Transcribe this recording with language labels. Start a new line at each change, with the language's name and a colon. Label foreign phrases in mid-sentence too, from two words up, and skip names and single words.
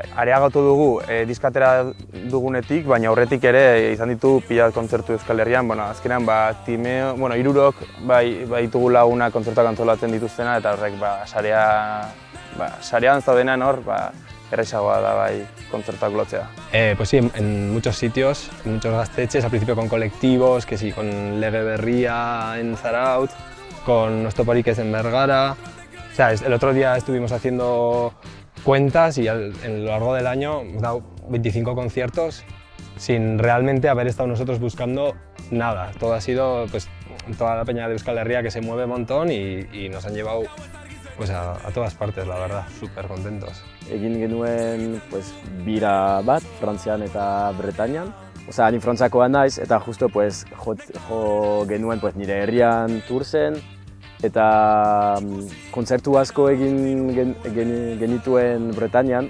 Basque: Areagotu dugu diskatera dugunetik, baina aurretik ere izan ditu pila kontzertu Euskal Herrian, azkenean Timeo, hirurok ditugu lagunak kontzertuak antolatzen dituztena, eta horrek sarean zaudenan hor, erraisagoa da kontzertuak lotzea.
Spanish: Pues sí, en muchos sitios, en muchos gaztetxes, al principio con colectivos, que sí, con Lege Berria en Zarautz, con Nostoporiques en Bergara. O sea, el otro día estuvimos haciendo cuentas y a lo largo del año hemos dado 25 conciertos sin realmente haber estado nosotros buscando nada. Todo ha sido pues, toda la peña de Euskal Herria que se mueve un montón y nos han llevado pues, a todas partes, la verdad, súper contentos.
Basque: Egin genuen pues, bira bat, Frantzian eta Bretainian. Osea, ni Frantziakoa naiz, eta justo pues, jo genuen pues, nire herrian turzen, eta kontzertu asko egin genituen Bretainian.